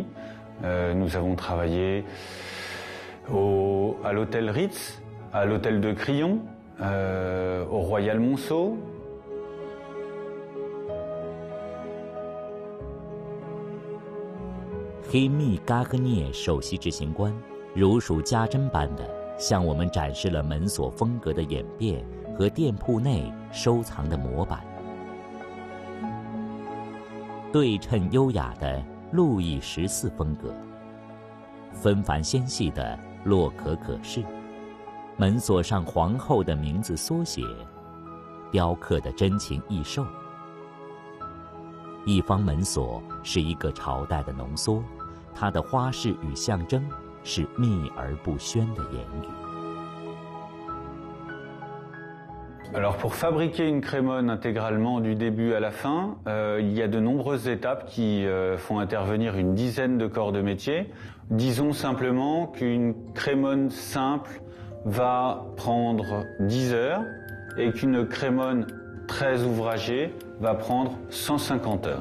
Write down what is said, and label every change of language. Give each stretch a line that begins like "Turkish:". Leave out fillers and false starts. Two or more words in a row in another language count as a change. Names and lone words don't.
French: Nous avons travaillé à l'hôtel Ritz, à l'hôtel de Crillon, au Royal Monceau.
Chinese: Rémy Garnier 首席执行官如数家珍般的向我们展示了门锁风格的演变和店铺内收藏的模板。对称优雅的路易14风格，纷繁纤细的洛可可式，门锁上皇后的名字缩写，雕刻的珍禽异兽。一方门锁是一个朝代的浓缩，它的花式与象征是秘而不宣的言语。
French: Alors pour fabriquer une crémone intégralement du début à la fin, il y a de nombreuses étapes qui font intervenir une dizaine de corps de métier. Disons simplement qu'une crémone simple va prendre 10 heures et qu'une crémone très ouvragée va prendre 150 heures.